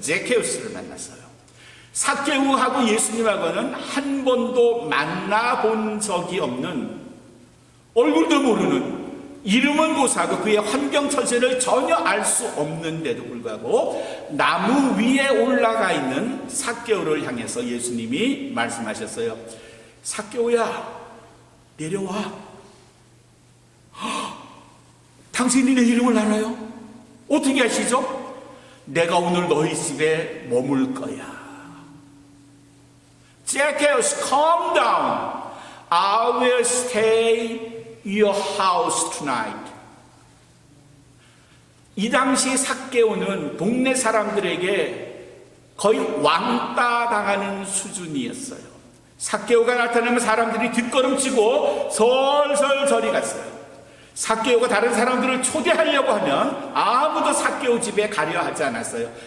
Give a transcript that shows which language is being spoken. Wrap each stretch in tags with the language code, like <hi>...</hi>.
<ko>제케우스를 만났어요. 삭개오하고 예수님하고는 한 번도 만나본 적이 없는, 얼굴도 모르는, 이름은 고사하고 그의 환경 처지를 전혀 알 수 없는데도 불구하고 나무 위에 올라가 있는 삭개오를 향해서 예수님이 말씀하셨어요. 삭개오야, 내려와. 당신이 내 이름을 알아요? 어떻게 아시죠? 내가 오늘 너희 집에 머물 거야.</ko> <en>Zacchaeus, calm down. I will stay your house tonight.</en> <ko>이 당시 삭개오는 동네 사람들에게 거의 왕따 당하는 수준이었어요. 삭개오가 나타나면 사람들이 뒷걸음치고 설설 저리 갔어요. 삭개오가 다른 사람들을 초대하려고 하면 아무도 삭개오 집에 가려 하지 않았어요.</ko>